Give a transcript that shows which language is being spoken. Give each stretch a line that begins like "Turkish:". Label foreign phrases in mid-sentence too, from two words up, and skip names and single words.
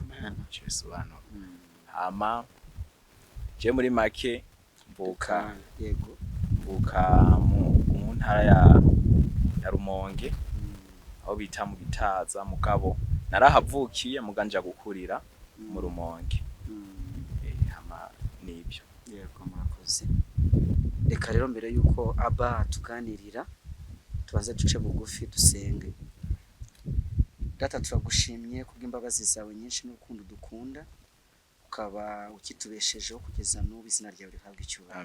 Rundi: Bisobanura hama je muri make mvuka mu ntara ya Rumonge aho bita mu Gitaza mugabo narahavukiye muganja gukurira mu Rumonge. Hama nibyo. Yego murakoze. Reka rero mbere yuko Aba tuganirira tubanze duce bugufi dusenge. Data turagushimye kubw'imbabazi zawe nyinshi n'urukundo dukunda ukaba ukitubeshejeho kugeza n'ubu izina ryawe rihabwa icyubahiro.